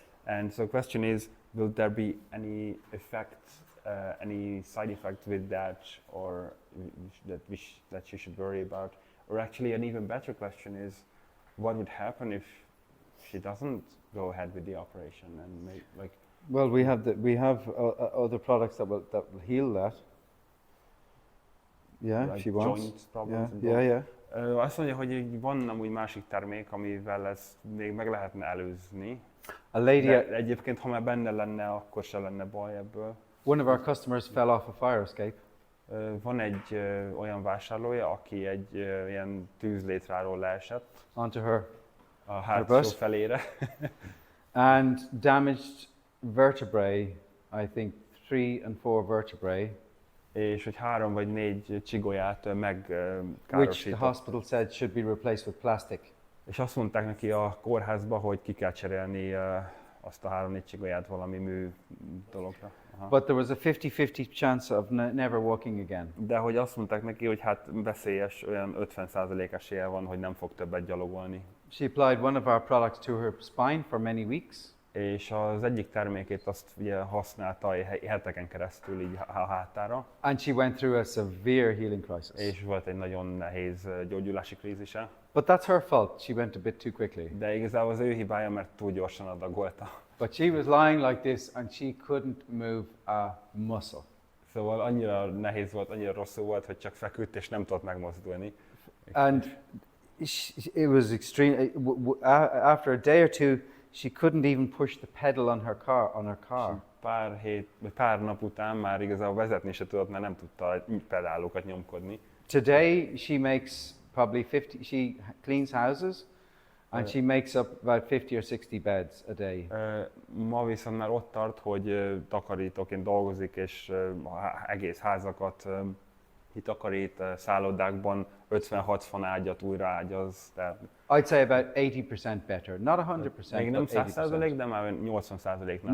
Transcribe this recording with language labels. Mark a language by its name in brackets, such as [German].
[English] And so the question is, will there be any effect, any side effect with that, or that she should worry about? Or actually, an even better question is, what would happen if she doesn't go ahead with the operation and make like? Well, we have other products that will heal that. Yeah, Like she wants. joint problems. Yeah. [Hungarian] Azt mondja, hogy van amúgy másik termék, amivel ezt még meg lehetne előzni. [English] A lady. [Hungarian] De egyébként, ha már benne lenne, akkor se lenne baj ebből. [English] One of our customers fell off a fire escape. [Hungarian] Van egy olyan vásárlója, aki egy ilyen tűzlétráról leesett [English] onto her a bus? [Hungarian] hátsó felére, [English] and damaged vertebrae, I think 3 and 4 vertebrae, [Hungarian] és hogy 3 vagy 4 csigolyát [English] which the [Hungarian] megkárosított. [English] hospital said should be replaced with plastic. [Hungarian] És azt mondták neki a kórházba, hogy ki kell cserélni azt a 3-4 csigolyát valami mű dologra. Aha. [English] But there was a 50-50 chance of never walking again. [Hungarian] De hogy azt mondták neki, hogy hát veszélyes, olyan 50% esélye van, hogy nem fog többet gyalogolni. [English] She applied one of our products to her spine for many weeks. [Hungarian] És az egyik termékét azt ugye használta heteken keresztül így a hátára, [English] And she went through a severe healing crisis. [Hungarian] és volt egy nagyon nehéz gyógyulási krízise. [English] But that's her fault. She went a bit too quickly. [Hungarian] De igazából az ő hibája, mert túl gyorsan adagolta. [English] But she was lying like this and she couldn't move a muscle. [Hungarian] Szóval annyira nehéz volt, annyira rosszul volt, hogy csak feküdt és nem tudott megmozdulni. [English] And it was extreme. After a day or two, she couldn't even push the pedal on her car. [Hungarian] Pár nap után már igazából vezetni se tudott, mert nem tudta a pedálokat nyomkodni. [English] Today she makes probably 50. She cleans houses, and she makes up about 50 or 60 beds a day. [Hungarian] Ma viszont már ott tart, hogy takarítóként dolgozik, és egész házakat kitakarít, szállodákban 50-60 ágyat újraágyaz. Tehát [English] I'd say about 80% better, not 100%. [Hungarian] még nem [English] but 100%, 80%. [Hungarian] de már 80%-nál.